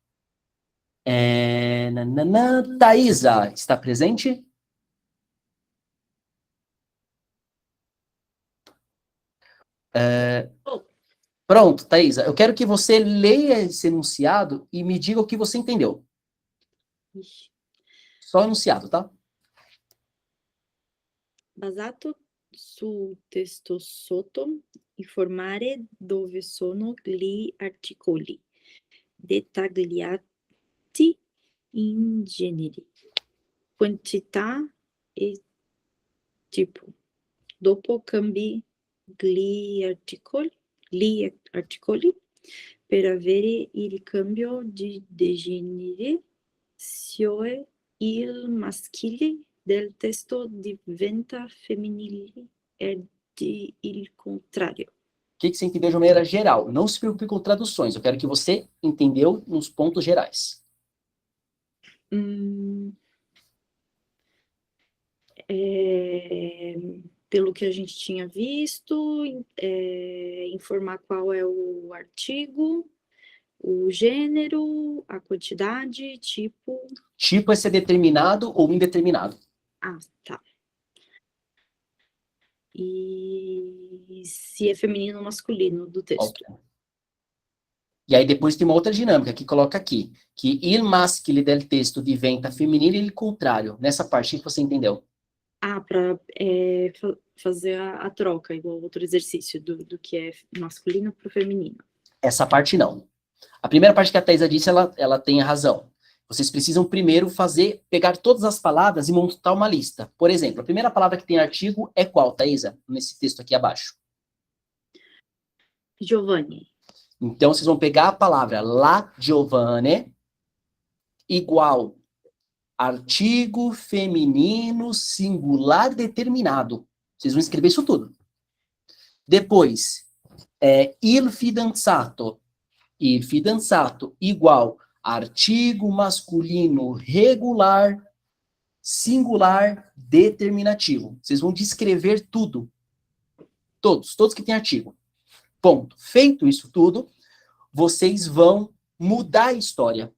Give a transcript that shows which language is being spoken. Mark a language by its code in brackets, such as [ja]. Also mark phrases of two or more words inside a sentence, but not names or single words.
[pt] Thaisa, está presente? Pronto, Thaisa. Eu quero que você leia esse enunciado e me diga o que você entendeu. Só o enunciado, tá? [it] Basato sul testo sotto, informare dove sono gli articoli, dettagliati in genere, quantità e tipo. Dopo cambi gli articoli per avere il cambio di genere, cioè il maschile del testo diventa femminile ed il contrario. [pt] O que você entendeu de uma maneira geral? Não se preocupe com traduções. Eu quero que você entendeu nos pontos gerais. Pelo que a gente tinha visto, informar qual é o artigo, o gênero, a quantidade, tipo... Tipo é ser determinado ou indeterminado. Ah, tá. E se é feminino ou masculino do texto. Ok. E aí depois tem uma outra dinâmica que coloca aqui, que [it] il maschile del testo diventa femminile e il contrario. [pt] Nessa parte, o que você entendeu? Para fazer a troca, igual outro exercício do que é masculino para o feminino. Essa parte não. A primeira parte que a Thaisa disse, ela tem razão. Vocês precisam primeiro pegar todas as palavras e montar uma lista. Por exemplo, a primeira palavra que tem artigo é qual, Thaisa? Nesse texto aqui abaixo. Giovanni. Então, vocês vão pegar a palavra la Giovanni igual artigo feminino singular determinado. Vocês vão escrever isso tudo. Depois, [it] il fidanzato. Il fidanzato [pt] igual artigo masculino regular singular determinativo. Vocês vão descrever tudo. Todos que têm artigo. Ponto. Feito isso tudo, vocês vão mudar a história.